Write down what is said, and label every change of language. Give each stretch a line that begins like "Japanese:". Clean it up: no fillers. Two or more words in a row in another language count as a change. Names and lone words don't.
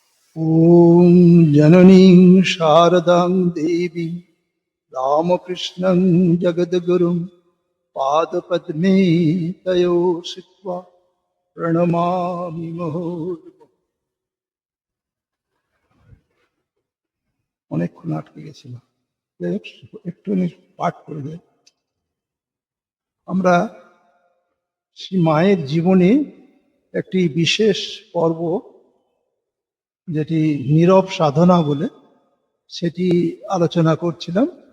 Sanskrit: ॐ जननीं शारदां देवीं रामकृष्णं जगद्गुरुं पादपद्मे तयो श्रित्वा प्रणमामि मुहुर्मुहुः।
Bangla: অনেকক্ষণ আটকে গেছিলাম, একটুখানি পাঠ করে দেয়। আমরা শ্রী মায়ের জীবনে একটি বিশেষ পর্ব, যেটি নীরব সাধনা বলে, সেটি আলোচনা করছিলাম।